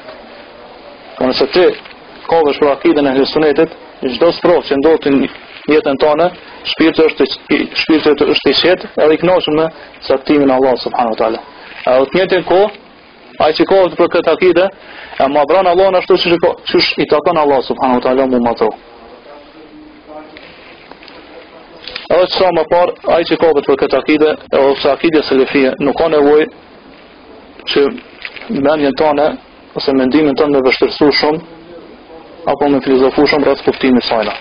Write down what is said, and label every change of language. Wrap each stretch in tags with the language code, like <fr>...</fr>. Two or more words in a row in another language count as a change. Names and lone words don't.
<sq>Nëse ti kovesh për akiden e sunetit, çdo sprov që ndodh në jetën tonë, shpirti është i qetë edhe i kënaqur me saktimin e Allah</sq> <ar>سبحانه وتعالى.</ar> <sq>Edhe në të njëjtën kohë, ai që kohet për këtë akide, e madhron Allahun ashtu siç i takon Allah</sq> <ar>سبحانه وتعالى</ar> <sq>mu madhro. Edhe që sa më parë, ai që kohet për këtë akide, ose akide selefie, nuk ka nevojë që mendjen tonë ose mendimin tonë me vështirësu shumë apo me filozofu shumë rreth kuptimit të saj.</sq>